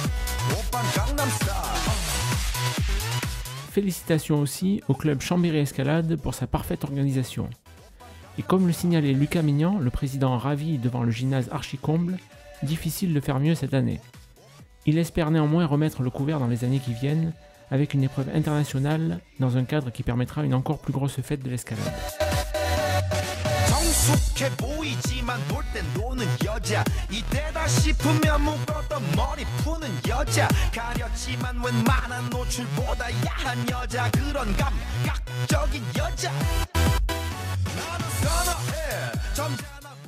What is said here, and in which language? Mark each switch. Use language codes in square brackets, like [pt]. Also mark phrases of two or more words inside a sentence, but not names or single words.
[fr] Félicitations aussi au club Chambéry Escalade pour sa parfaite organisation. Et comme le signalait Lucas Mignan, le président ravi devant le gymnase Archicomble, difficile de faire mieux cette année. Il espère néanmoins remettre le couvert dans les années qui viennent, avec une épreuve internationale dans un cadre qui permettra une encore plus grosse fête de l'escalade. [ko] 성숙해 보이지만 놀 땐 노는 여자 이때다 싶으면 묶었던 머리 푸는 여자 가렸지만 웬만한 노출보다 야한 여자 그런 감각적인 여자 나는 선어해 점잖은